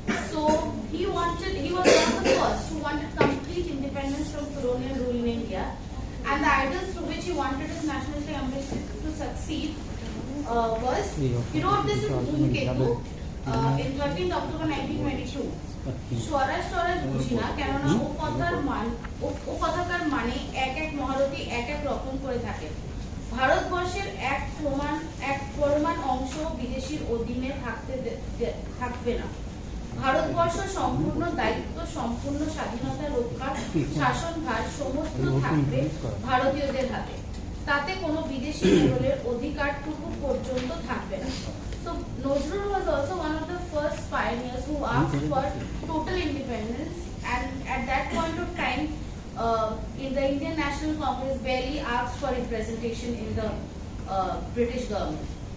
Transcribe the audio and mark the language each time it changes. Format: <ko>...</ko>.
<en>So he was one of the first who wanted complete independence from colonial rule in India, and the ideals through which he wanted his nationalistic ambition to succeed was, he wrote this in Dhumketu in 13th October 1922.</en> <bn>স্বরাজ টরাজ বুঝি না, কেননা ও কথাকার মানে এক এক মহারথী এক এক রকম করে থাকে। ভারতবর্ষের এক পরিমাণ অংশ বিদেশির অধীনে থাকবে না। ভারতবর্ষ সম্পূর্ণ দায়িত্ব, সম্পূর্ণ স্বাধীনতা রক্ষার শাসনভার সমস্ত থাকবে ভারতীয়দের হাতে। তাতে কোনো বিদেশি মোড়লের অধিকারটুকু পর্যন্ত থাকবে না।</bn> <en>So Nazrul was also one of the first pioneers who asked for total independence, and at that point of time, in the Indian National Congress barely asked for representation in the British government.</en>